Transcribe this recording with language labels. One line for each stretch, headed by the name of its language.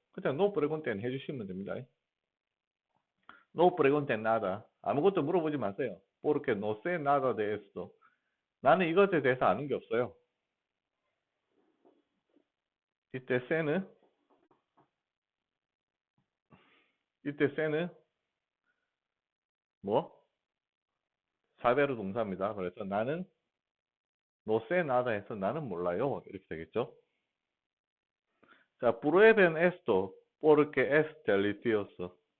Korean: 그냥
Spanish: no pregunten
Korean: 해주시면 됩니다.
Spanish: No pregunten nada.
Korean: 아무것도 물어보지 마세요.
Spanish: Porque no sé nada de esto.
Korean: 나는 이것에 대해서 아는 게 없어요. 이때 sé는 뭐? 사베르 동사입니다. 그래서 나는
Spanish: no sé nada
Korean: 해서 나는 몰라요. 이렇게 되겠죠.
Spanish: 자, prueben esto porque es delicioso.